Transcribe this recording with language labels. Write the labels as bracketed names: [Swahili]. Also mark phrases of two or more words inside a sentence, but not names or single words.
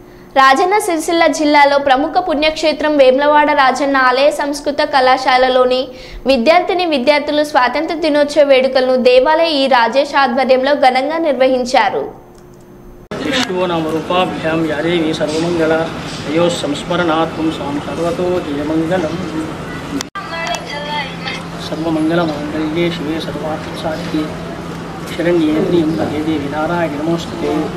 [Telugu] రాజన్న సిరిసిల్ల జిల్లాలో ప్రముఖ పుణ్యక్షేత్రం వేములవాడ రాజన్న ఆలయ సంస్కృత కళాశాలలోని విద్యార్థులు స్వాతంత్ర దినోత్సవ వేడుకలను దేవాలయ ఈ రాజేష్ ఆధ్వర్యంలో ఘనంగా నిర్వహించారు. [Sanskrit] सर्वमंगलमांगल्ये शिवे सर्वार्थसाधिके शरण्ये त्र्यंबके देवी नारायणी नमोस्तुते.